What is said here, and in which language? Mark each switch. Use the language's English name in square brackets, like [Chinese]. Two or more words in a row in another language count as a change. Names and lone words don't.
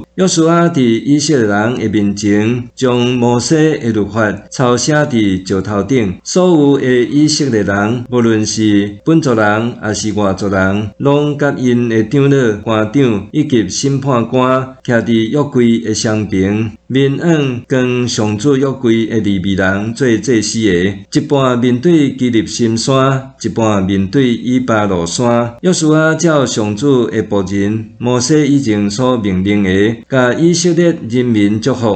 [Min Nan Chinese] 约书亚伫以色列人的面前，将摩西的律法抄写伫石头顶，所有的以色列人，无论是本族人也是外族人，拢甲因的长老、官长以及审判官徛伫约柜的双边，面向跟上主约柜的利未人做祭司的，一半面对基立心山，一半面对以巴路山。约书亚照上主的仆人摩西以前所命令的，甲以色列人民祝福。